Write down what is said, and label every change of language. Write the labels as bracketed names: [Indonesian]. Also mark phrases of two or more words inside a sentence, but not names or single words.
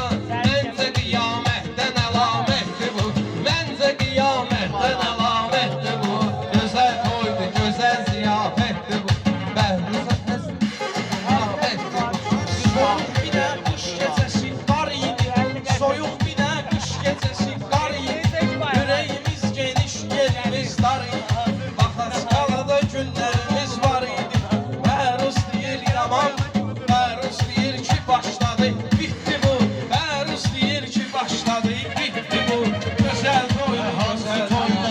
[Turkish] Bence kıyametten alametti bu. Bence kıyametten alametti bu. Güzel toydu, güzel ziyafetti bu. Behruz'a ziyafetti bu. Soyuq bir de kış gecesi var idi. Soyuq bir de kış gecesi var idi. Yüreğimiz geniş, yerimiz dar idi. [Azerbaijani] Bax skalada günlərimiz var idi. Behruz deyir yaman, Behruz deyir ki başladı, bitti bu. Behruz deyir ki başladı, bitti bu. Gözəl toydu, gözəl toydu.